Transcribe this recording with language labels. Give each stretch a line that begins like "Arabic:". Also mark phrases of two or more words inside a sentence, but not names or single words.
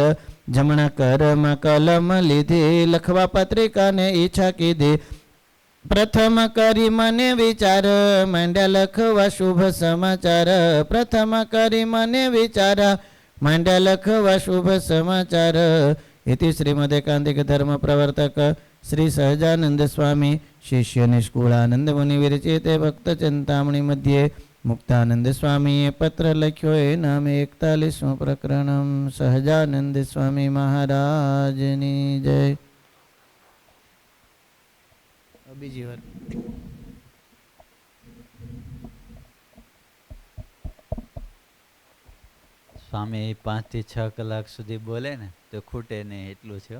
Gujarati: જમણા કરમાં કલમ લીધી, લખવા પત્રિકાને ઈચ્છા કીધી. પ્રથમ કરી મને વિચાર, માંડ્યા લખવા શુભ સમાચાર. પ્રથમ કરી મને વિચાર, માંડ્યા લખવા શુભ સમાચાર.
Sanskrit: इति श्रीमद एकांतिक धर्म प्रवर्तक श्री सहजानंद स्वामी शिष्य निष्कुलानंद मुनि विरचिते भक्त चिंतामणि मध्ये
Gujarati: મુક્તાનંદ સ્વામીએ પત્ર લખ્યો એ નામે 41મું પ્રકરણમ. સહજાનંદ સ્વામી મહારાજની જય. બીજી વાર સ્વામી 5 થી 6 કલાક સુધી બોલે ને તો ખૂટે નહીં એટલું છે.